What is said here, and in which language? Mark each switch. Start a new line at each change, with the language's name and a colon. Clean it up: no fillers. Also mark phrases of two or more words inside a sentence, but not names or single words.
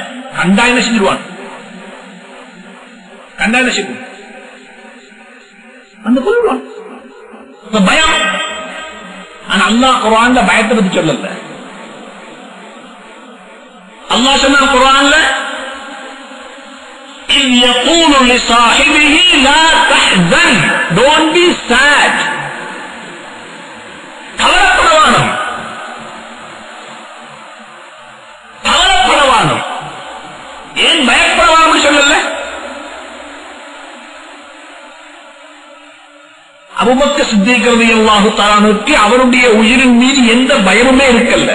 Tamil: கண்டா என்ன செஞ்சிருவான்? கண்டா என்ன செய்வோம்? அந்த கொள்வான் பயம். ஆனா அல்லாஹ் குர்ஆன்ல பயத்தை பத்தி சொல்லல. அல்லாஹ் சொன்னா குர்ஆன்ல,
Arabic: إذ يقول لصاحبه لا تحزن,
English: don't be sad.
Tamil: கவலைப்படவானும், கவலைப்படவானும். ஏன் பயப்படவானும் சொல்லல? அபூபக்கர் சித்தீக் ரலியல்லாஹு தஆலாவுக்கு அவருடைய உயிரின் மீது எந்த பயமுமே இருக்கல்ல.